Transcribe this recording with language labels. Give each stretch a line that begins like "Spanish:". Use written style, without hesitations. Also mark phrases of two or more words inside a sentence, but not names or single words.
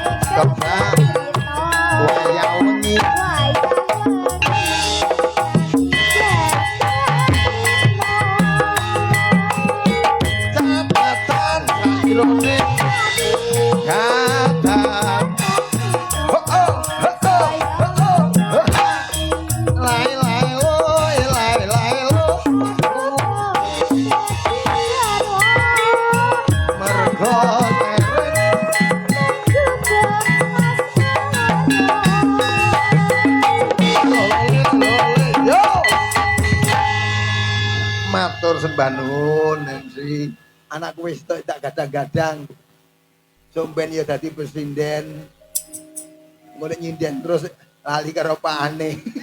Javanese: kembang wayang wengi catatan sairone kadang lai lai loi lai lai lo mergo yo matur sembah nuwun Nancy anakku wis tak gadang-gadang somben ya dadi presiden mulai nyinden terus lali karo pakane